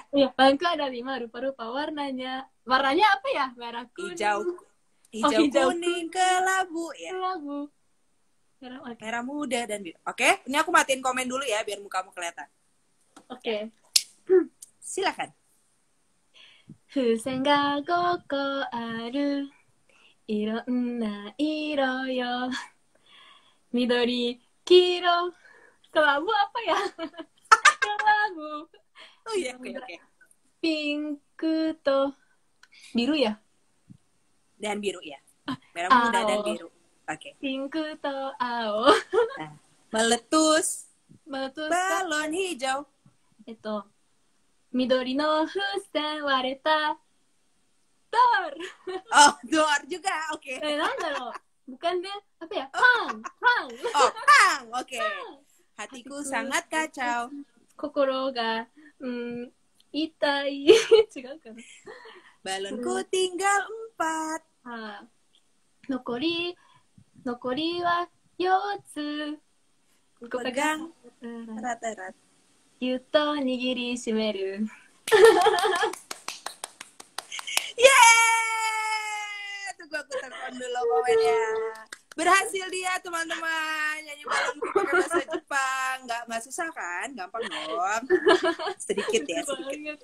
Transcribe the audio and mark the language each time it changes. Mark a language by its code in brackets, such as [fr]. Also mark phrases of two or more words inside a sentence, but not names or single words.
[id] Iya, balonku ada 5 rupa-rupa warnanya. Warnanya apa ya? Merah, kuning. Hijau, kuning, kelabu ya. Kelabu. Merah muda dan biru. Oke, ini aku matiin komen dulu ya biar mukamu kelihatan. Oke. Silakan. [ja] 風船が5個あるいろんな色よ緑黄色 [id] kelabu apa ya? Kelabu. Oh iya, oke. [ja] ピンクと [id] biru ya? Dan biru ya. Merah muda dan biru. Oke. [ja] ピンクと青. [id] Nah, meletus balon hijau. [ja] Itu. 緑の風船割れた. [id] Door. Oh, door juga. Oke. Nanda bukan deh. Apa ya? Pang. Oh, pang. Oke. Hatiku sangat kacau. [ja] 心が痛い. [id] Balonku tinggal 4. [ja] 残りは 4 つ. [id] Pegang erat-erat. [ja] ぎゅっと握りしめる. [id] Yeay! Tunggu aku telepon dulu komennya. Berhasil dia teman-teman nyanyi balonku pakai bahasa Jepang. Nggak susah kan? Gampang dong. Sedikit ya, sedikit.